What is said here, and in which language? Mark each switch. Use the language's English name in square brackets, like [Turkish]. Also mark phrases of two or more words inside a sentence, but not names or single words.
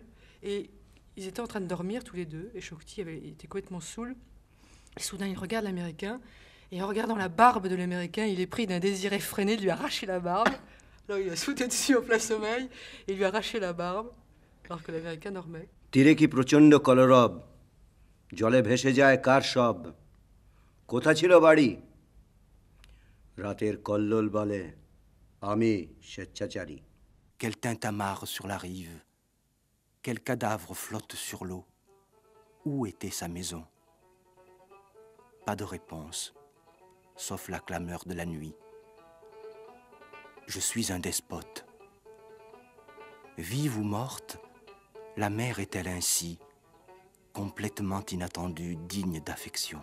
[French] Et ils étaient en train de dormir tous les deux. Et Shakti était complètement saoul. Et soudain il regarde l'Américain. Et en regardant la barbe de l'Américain, il est pris d'un désir effréné de lui arracher la barbe. Là, il a sauté dessus en plein sommeil et lui a arraché la barbe, alors que l'Américain dormait. [Bangla] তীরে কি প্রচণ্ড কলরব, জলে ভেসে যায় কার সব, কোথা ছিল বাড়ি, রাতের কল্লোল বলে আমি স্বেচ্ছাচারী. [French] Quel tintamarre sur la rive, quel cadavre flotte sur l'eau. Où était sa maison? Pas de réponse, sauf la clameur de la nuit. Je suis un despote. Vive ou morte, la mer est-elle ainsi, complètement inattendue, digne d'affection?